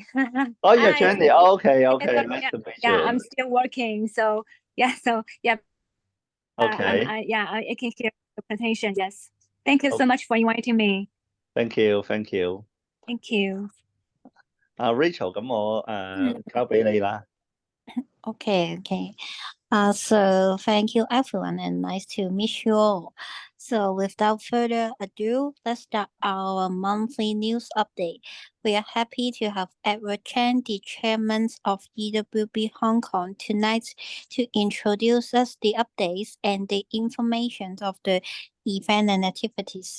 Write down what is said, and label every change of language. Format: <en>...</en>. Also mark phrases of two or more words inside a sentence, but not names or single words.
<en>Oh, you're Hi. Jenny. Okay. So, Nice to meet you. yeah, I'm still working. So yeah. Okay. I can hear the presentation. Yes. Thank you so much for inviting me. Thank you. Thank you. Rachel，</en> <yue>咁我交俾你啦。</yue> <en>Okay. So thank you everyone and nice to meet you all. So without further ado, let's start our monthly news update. We are happy to have Edward Chen, the chairman of EWB Hong Kong, tonight to introduce us the updates and the information of the event and activities.</en>